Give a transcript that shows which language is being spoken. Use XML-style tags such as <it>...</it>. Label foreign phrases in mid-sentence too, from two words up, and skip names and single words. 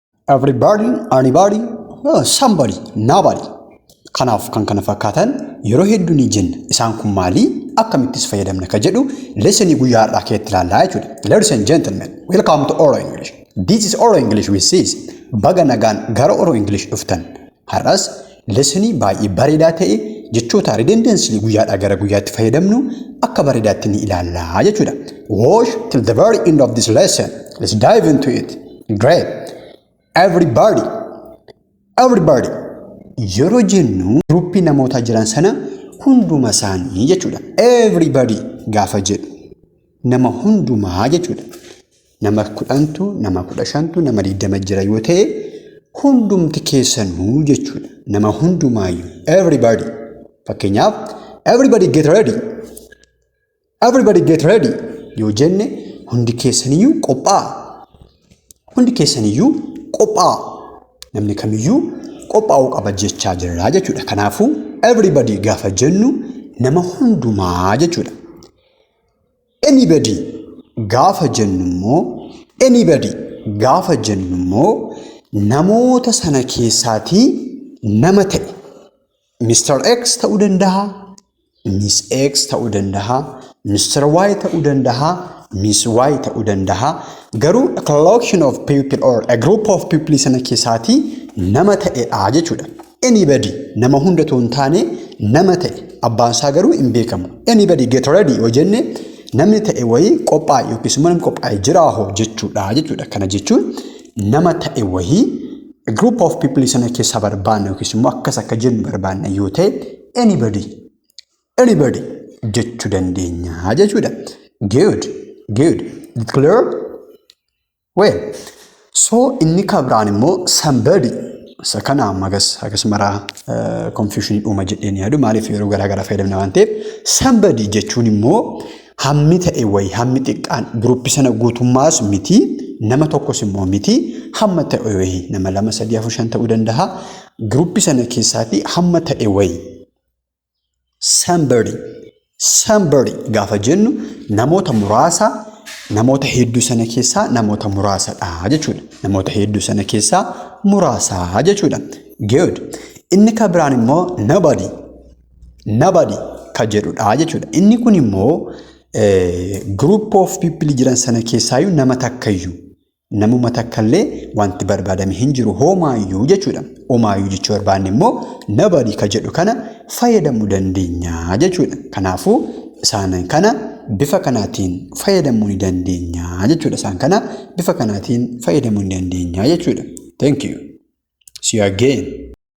<en>everybody, anybody, somebody, nobody.</en> <om>Kanaaf kan kana fakkaatan yeroo hedduu ni jenna isaan kun maali akkamittis fayyadamna ka jedhu lesson guyyaa har'aa keessatti ilaallaa jechuudha.</om> <en>Ladies and gentlemen, welcome to Oro English. This is Oro English with sis.</en> <om>Baga nagaan gara Oro English dhuftan. Har'as lesson baay'ee bareedaa ta'e jechoota redundancy guyyaadhaa gara guyyaatti fayyadamnu akka bareedaatti ni ilaallaa jechuudha.</om> <en>Watch till the very end of this lesson. Let's dive into it. Great. Everybody.</en> <om>Yeroo jennu gruppii namoota jiran sana hunduma isaanii jechuudha. Everybody gaafa jedhu nama hundumaa jechuudha. Nama 10tu, nama 15tu, nama 20 jira yoo ta'e hundumti keessanuu jechuudha. Nama hundumaayyuu everybody. Fakkeenyaaf</om> <en>everybody get ready. Everybody get ready</en> <om>yoo jenne hundi keessaniyyuu qophaa'a. Hundi keessaniyyuu qophaa'a. Namni kamiyyuu qophaa'uu qaba jechaa jirra jechuudha. Kanaafuu everybody gaafa jennu nama hundumaa jechuudha. Anybody gaafa jennu immoo namoota sana keessaatii nama ta'e. Mr. X ta'uu danda'a, Miss X ta'uu danda'a, Mr. Y ta'uu danda'a, Miss Y ta'uu danda'a. Garuu</om> <en>a collection of people or a group of people</en> <om>sana keessaatii nama ta'edha jechuudha. Anybody nama hunda toon taane nama ta'e abbaan isaa garuu hin beekamu.</om> <en>Anybody get ready</en> <om>yoo jenne namni ta'e wayii qophaa'e yookiis immoo namni qophaa'e jiraahoo jechuudha. Kana jechuun nama ta'e wayii</om> <en>a group of people</en> <om>sana keessaa barbaanna yookiis immoo akkas akka jennu barbaanna yoo ta'e anybody jechuu dandeenya jechuudha.</om> <en>Good. Clear? Well, so</en> <om>inni kabraan immoo</om> <en>somebody.</en> <om>Sakana magas mara confusion dhuma jedheen yaadu maaliif yeroo garaa fayyadamna waan ta'eef somebody jechuun immoo hammi ta'e wayii hammi xiqqaan group sana guutummaas miti nama tokkos immoo miti hamma ta'e wayii nama 2 3 4 5 ta'uu danda'a group sana keessaatii hamma ta'e wayii somebody gaafa jennu namoota muraasa namoota hedduu sana keessaa namoota muraasadha jechuudha. Namoota hedduu sana keessaa muraasa jechuudha.</om> <en>Good.</en> <om>Inni ka biraan immoo nobody ka jedhudha jechuudha. Inni kun immoo</om> <en>group of people</en> <om>jiran sana keessaayyuu nama takkayyuu namuma takkallee wanti barbaadame hin jiru homaayyuu jechuudha. Homaayyuu jechuu barbaanne immoo nobody ka jedhu kana fayyadamuu dandeenya jechuudha. Kanaafuu isaan kana bifa kanaatiin fayyadamuu ni dandeenya jechuudha. Isaan kana bifa kanaatiin fayyadamuu ni dandeenya jechuudha.</om> <en>Thank you. See you again.</en>